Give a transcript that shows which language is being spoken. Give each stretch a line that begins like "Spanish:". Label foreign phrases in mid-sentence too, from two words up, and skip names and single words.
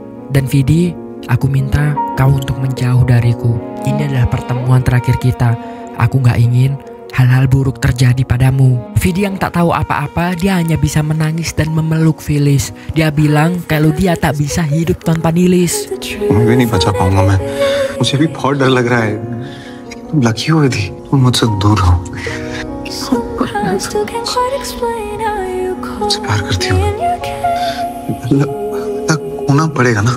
Indonesian: Dan Vidi, aku minta kau untuk menjauh dariku. Ini adalah pertemuan terakhir kita. Aku gak ingin hal-hal buruk terjadi padamu. Vidi yang tak tahu apa-apa, dia hanya bisa menangis dan memeluk Nilis. Dia bilang kalau dia tak bisa hidup tanpa Nilis.
Hindi: मैं भी नहीं बचा पाऊंगा मैं। मुझे भी बहुत डर लग रहा है। तुम लकी हो थी, तुम मुझसे दूर हो। मुझसे प्यार करती हो। होना पड़ेगा ना।